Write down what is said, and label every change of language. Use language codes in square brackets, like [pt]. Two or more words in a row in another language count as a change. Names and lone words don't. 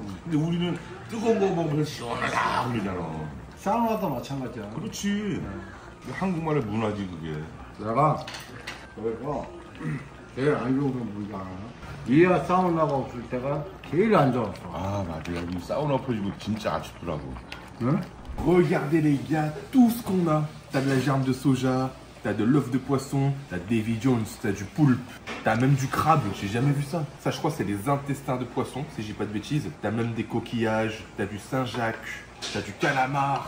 [ko] 근데 우리는 뜨거운 거 먹으면 시원하다 그러잖아. 사우나도 마찬가지야. 그렇지. 한국만의 문화지 그게. 내가 여기서 제일 안 좋은 건 뭔지 알아요? 이하 사우나가 없을 때가 제일 안 좋았어. 아 맞아. 여기 사우나 퍼지고 진짜 아쉽더라고. 응? [fr] Regardez les gars, tout ce qu'on a. T'as de la germe de soja, t'as de l'œuf de poisson, t'as Davy Jones, t'as du poulpe, t'as même du crabe, j'ai jamais vu ça. Ça je crois c'est les intestins de poisson, si j'ai pas de bêtises. T'as même des coquillages, t'as du Saint-Jacques, t'as du calamar.